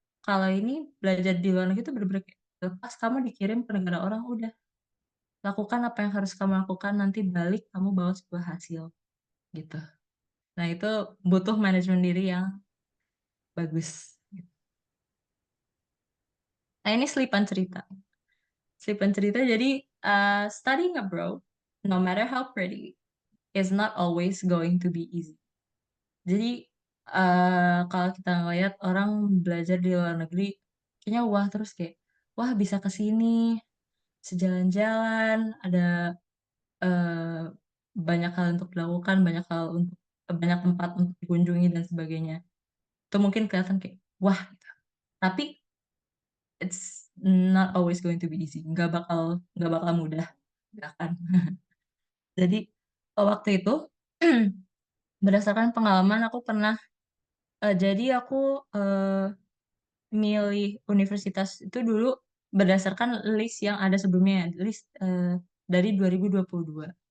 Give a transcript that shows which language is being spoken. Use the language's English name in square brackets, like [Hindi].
[Indonesian] kalau ini belajar di luar negeri itu bener-bener kayak lepas kamu dikirim ke negara orang, udah lakukan apa yang harus kamu lakukan, nanti balik kamu bawa sebuah hasil, gitu. Nah, itu butuh manajemen diri yang bagus. Nah, ini selipan cerita. Selipan cerita jadi, [English] studying abroad, no matter how pretty, is not always going to be easy. [Indonesian] Jadi, kalau kita ngelihat orang belajar di luar negeri, kayaknya wah, terus kayak, wah bisa ke sini, bisa jalan-jalan, ada, eee, banyak hal untuk dilakukan, banyak tempat untuk dikunjungi dan sebagainya. Itu mungkin kelihatan kayak, wah gitu. Tapi [English] it's not always going to be easy, [Indonesian] nggak bakal mudah, nggak akan. Jadi, waktu itu berdasarkan pengalaman aku pernah jadi aku, milih universitas itu dulu berdasarkan list yang ada sebelumnya, list, dari 2022.